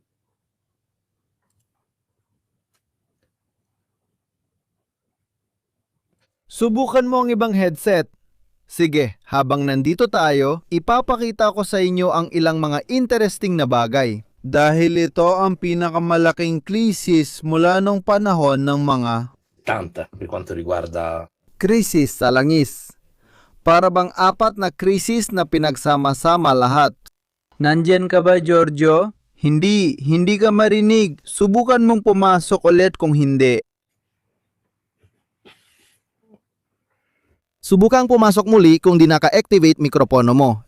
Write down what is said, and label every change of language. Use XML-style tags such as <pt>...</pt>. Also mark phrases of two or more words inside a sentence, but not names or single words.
<tl>Subukan mo ang ibang headset. Sige, habang nandito tayo, ipapakita ko sa inyo ang ilang mga interesting na bagay. Dahil ito ang pinakamalaking krisis mula nung panahon ng mga</tl> <it>tanta per quanto riguarda</it> <tl>krisis sa langis. Para bang apat na krisis na pinagsama-sama lahat. Nandyan ka ba, Giorgio? Hindi ka marinig. Subukan mong pumasok ulit kung hindi. Subukang pumasok muli kung di naka-activate mikropono mo.</tl>